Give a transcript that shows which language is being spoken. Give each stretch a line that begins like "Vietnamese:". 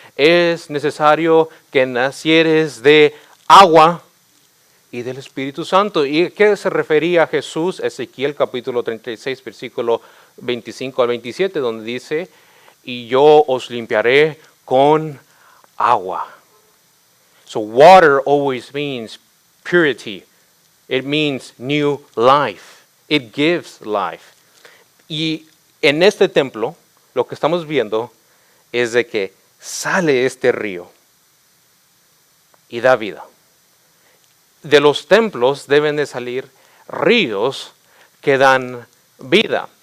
Spanish: Es necesario que nacieres de agua y del Espíritu Santo. ¿Y a qué se refería Jesús? Ezequiel capítulo 36, versículo 25 al 27, donde dice, y yo os limpiaré con agua.
English: So water always means purity. It means new life. It gives life.
Spanish: Y en este templo, lo que estamos viendo es de que sale este río y da vida. De los templos deben de salir ríos que dan vida.